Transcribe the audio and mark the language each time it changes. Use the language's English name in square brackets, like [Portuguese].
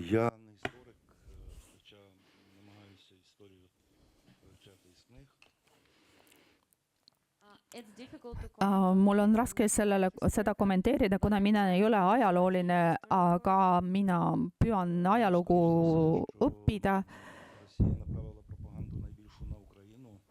[Ukrainian] Я не історик, хоча намагаюся історію вивчати із книг. [English] It's difficult to [Estonian] Mul on raske seda kommenteerida, kuna mina ei ole ajalooline, aga mina püüan ajalugu õppida. [Ukrainian] Росія направила пропаганду найбільшу на Україну.